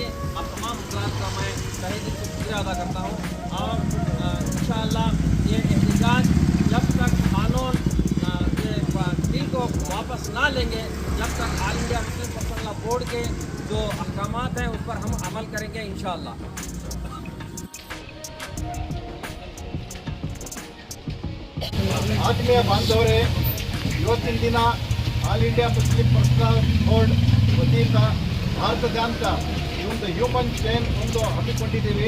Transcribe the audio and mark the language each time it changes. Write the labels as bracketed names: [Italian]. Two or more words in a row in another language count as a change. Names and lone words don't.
[Urdu] آپ تمام حضرات کا میں تہہ دل سے شکریہ ادا کرتا ہوں. اور ان شاءاللہ یہ احتجاج جب تک قانون کے بل کو واپس نہ لیں گے، جب تک آل انڈیا مسلم پرسنل لا بورڈ کے جو احکامات ہیں اس پر ہم عمل کریں گے ان شاءاللہ. [Kannada] ಆತ್ಮೀಯ ಬಾಂಧವರೇ, ಇವತ್ತಿನ ದಿನ ಆಲ್ ಇಂಡಿಯಾ ಮುಸ್ಲಿಂ ಪರ್ಸನಲ್ ಬೋರ್ಡ್ ವತಿಯಿಂದ ಭಾರತದಾದ್ಯಂತ ಈ ಒಂದು [English] human chain [Kannada] ಒಂದು ಹಮ್ಮಿಕೊಂಡಿದ್ದೀವಿ.